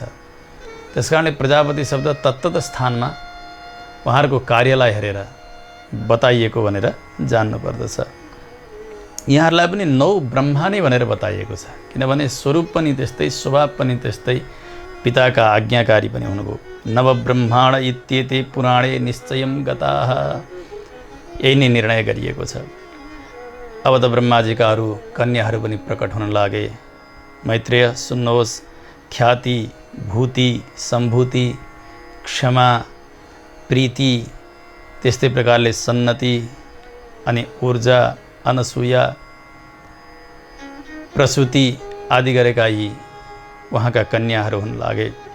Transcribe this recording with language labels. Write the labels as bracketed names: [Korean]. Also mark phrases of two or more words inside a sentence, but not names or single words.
[Nepali] त्यसकारणले प्रजापति शब्द तत्तत स्थानमा उहाँहरूको कार्यलाई हेरेर बताइएको भनेर जान्नुपर्दछ। यहाँहरूलाई पनि 9 ब्रह्मा नै भनेर बताइएको छ, किनभने स्वरूप पनि त्यस्तै, स्वभाव पनि त्यस्तै, पिताका आज्ञाकारी पनि हुनुभयो। [Sanskrit] नवब्रह्माण इत्येते पुराणे निश्चयं गताः, [Nepali] यही नै निर्णय गरिएको छ। अब त ब्रह्माजीका अरू कन्याहरू पनि प्रकट हुन लागे। मैत्रेय सुन्नुहोस्, ख्याति, भूति, सम्भूति, क्षमा, प्रीति, त्यस्तै प्रकारले सन्नति, अनि ऊर्जा, अनसूया, प्रसूति आदि गरेका यी उहाँका कन्याहरू हुन लागे।